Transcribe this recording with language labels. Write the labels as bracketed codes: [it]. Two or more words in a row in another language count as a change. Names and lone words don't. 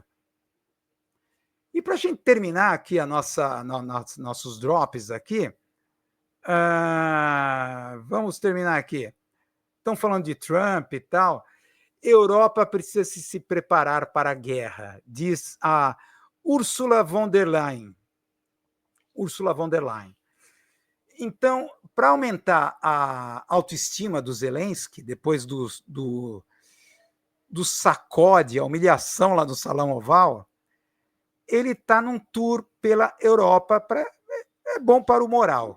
[pt] E para a gente terminar aqui nossos drops aqui, vamos terminar aqui. Estão falando de Trump e tal. Europa precisa se preparar para a guerra, diz a Ursula von der Leyen. Ursula von der Leyen. Então, para aumentar a autoestima do Zelensky, depois do sacode, a humilhação lá no Salão Oval, ele está num tour pela Europa, é bom para o moral.